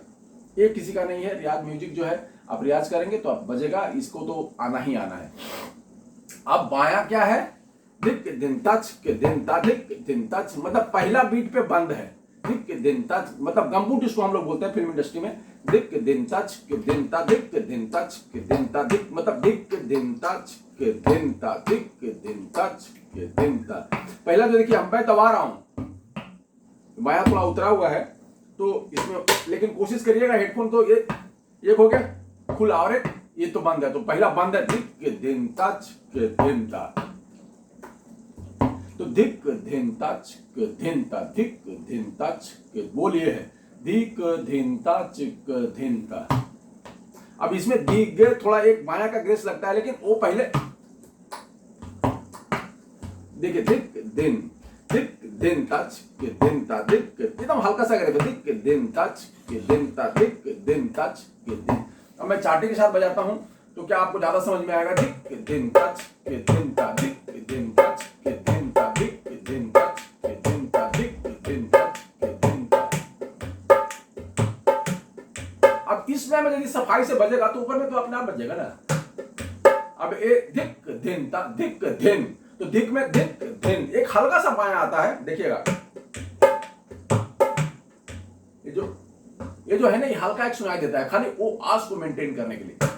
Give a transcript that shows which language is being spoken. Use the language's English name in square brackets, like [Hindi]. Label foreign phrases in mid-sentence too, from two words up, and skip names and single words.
[Hindi] ये किसी का नहीं है, रियाज म्यूजिक जो है आप रियाज करेंगे तो आप बजेगा, इसको तो आना ही आना है। अब बाया क्या है, धिक दिन तच के दिन ता धिक दिन तच, मतलब पहला बीट पे बंद है। धिक दिन तच मतलब गम्बूट इसको हम लोग बोलते हैं [English] film industry [Hindi] में। धिक दिन तच के दिन ता धिक दिन तच के दिन ता धिक, मतलब धिक दिन तच के दिन ता धिक दिन तच के दिन ता। पहला जो देखिए हम दबा रहा हूं, बाया थोड़ा उतरा हुआ है तो इसमें, लेकिन कोशिश करिएगा हेडफोन तो ये हो गया खुला और ये तो बंद है, तो पहला बंद है धिक के दिन तच के दिन ता, तो धिक धिन तच के धिन ता धिक धिन तच के, बोलिए है धिक धिन तच के धिन ता। अब इसमें धिक थोड़ा एक माया का ग्रेस लगता है, लेकिन वो पहले देखिए धिक दिन तच के दिन ता धिक, एकदम हल्का सा करेगा धिक दिन तच के दिन ता धिक दिन तच के दिन। अब मैं चाटी के साथ बजाता हूं तो क्या आपको ज्यादा समझ में आएगा, धिक दिन तच के दिन ता धिक दिन तच के दिन ता धिक दिन तच के दिन ता धिक दिन तच के दिन ता। अब इसमें मैं यदि सफाई से बजेगा तो ऊपर में तो अपने आप बजेगा ना। अब ये धिक दिन ता धिक दिन, तो धिक में धिक दिन, एक हल्का सा पाया आता है, देखिएगा ये जो है ना, ये हल्का एक सुनाई देता है, खाली वो आवाज को मेंटेन करने के लिए।